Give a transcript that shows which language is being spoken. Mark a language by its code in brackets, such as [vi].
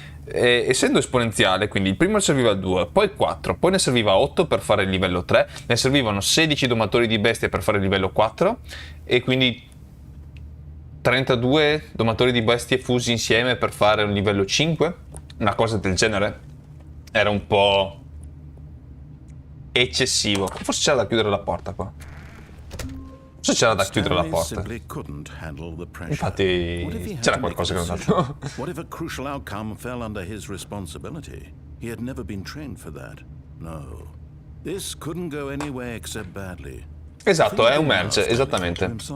[it] essendo esponenziale, quindi il primo ne serviva 2, poi il 4, poi ne serviva 8 per fare il livello 3, ne servivano 16 domatori di bestie per fare il livello 4 e quindi 32 domatori di bestie fusi insieme per fare un livello 5, una cosa del genere. Era un po' eccessivo. Forse c'era da chiudere la porta qua. Forse c'era da chiudere la porta. Infatti c'era qualcosa che non fatto. [en] What if a crucial outcome fell under his responsibility? He had never been trained for that. No. This couldn't go anywhere except badly. [it] Esatto, è un merge, esattamente.